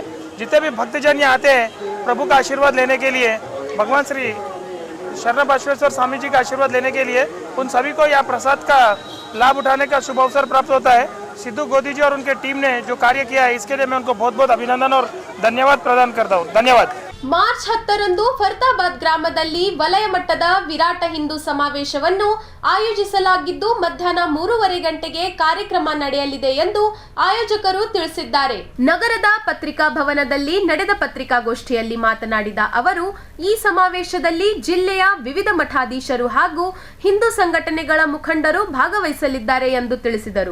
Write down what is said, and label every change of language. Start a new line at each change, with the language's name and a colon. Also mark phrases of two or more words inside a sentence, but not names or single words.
Hindi: जितने भी भक्तजन यहाँ आते हैं प्रभु का आशीर्वाद लेने के लिए, भगवान श्री शरण बसवेश्वर स्वामी जी का आशीर्वाद लेने के लिए, उन सभी को यह प्रसाद का लाभ उठाने का शुभ अवसर प्राप्त होता है। सिद्धू गोदी जी और उनके टीम ने जो कार्य किया है इसके लिए मैं उनको बहुत बहुत अभिनंदन और धन्यवाद प्रदान करता हूँ। धन्यवाद।
Kannada: ಮಾರ್ಚ್ 10ರಂದು ಫರ್ತಾಬಾದ್ ಗ್ರಾಮದಲ್ಲಿ ವಲಯ ಮಟ್ಟದ ವಿರಾಟ ಹಿಂದೂ ಸಮಾವೇಶವನ್ನು ಆಯೋಜಿಸಲಾಗಿದ್ದು ಮಧ್ಯಾಹ್ನ 3:30 ಗಂಟೆಗೆ ಕಾರ್ಯಕ್ರಮ ನಡೆಯಲಿದೆ ಎಂದು ಆಯೋಜಕರು ತಿಳಿಸಿದ್ದಾರೆ. ನಗರದ ಪತ್ರಿಕಾ ಭವನದಲ್ಲಿ ನಡೆದ ಪತ್ರಿಕಾಗೋಷ್ಠಿಯಲ್ಲಿ ಮಾತನಾಡಿದ ಅವರು, ಈ ಸಮಾವೇಶದಲ್ಲಿ ಜಿಲ್ಲೆಯ ವಿವಿಧ ಮಠಾಧೀಶರು ಹಾಗೂ ಹಿಂದೂ ಸಂಘಟನೆಗಳ ಮುಖಂಡರು ಭಾಗವಹಿಸಲಿದ್ದಾರೆ ಎಂದು ತಿಳಿಸಿದರು.